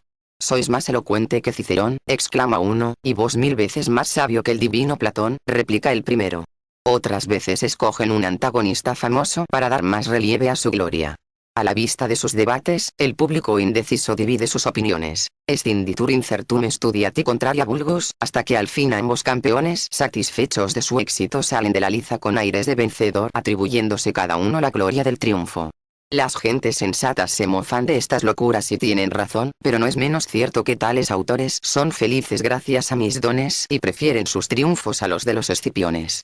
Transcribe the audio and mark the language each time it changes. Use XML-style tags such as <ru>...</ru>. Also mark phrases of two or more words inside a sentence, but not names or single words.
<es>Sois más elocuente que Cicerón, exclama uno, y vos 1000 veces más sabio que el divino Platón, replica el primero. Otras veces escogen un antagonista famoso para dar más relieve a su gloria. A la vista de sus debates, el público indeciso divide sus opiniones.</es> <la>Escinditur incertum studiati contraria vulgus,</la> <es>hasta que al fin ambos campeones, satisfechos de su éxito, salen de la liza con aires de vencedor, atribuyéndose cada uno la gloria del triunfo. Las gentes sensatas se mofan de estas locuras y tienen razón, pero no es menos cierto que tales autores son felices gracias a mis dones y prefieren sus triunfos a los de los Escipiones.</es>